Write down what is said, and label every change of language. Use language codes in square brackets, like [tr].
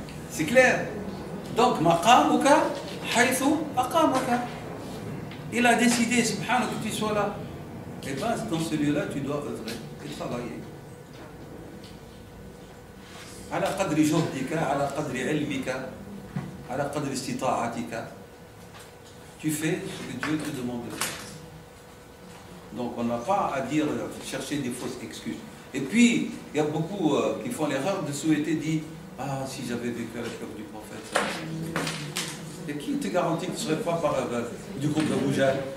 [fr] C'est clair. Donc, [ar] maqamuka haythu aqamaka. [fr] Il a décidé, subhanahu, que tu sois là. Et bien, dans ce lieu-là, tu dois œuvrer et travailler. [ar] على قدر جهدك على قدر علمك على قدر استطاعتك. [fr] Tu fais ce que Dieu te demande de faire. Donc on n'a pas à dire, chercher des fausses excuses. Et puis, il y a beaucoup qui font l'erreur de souhaiter dire « Ah, si j'avais vécu à l'époque du prophète, ça... » Et qui te garantit que tu ne serais pas du groupe de Boujal?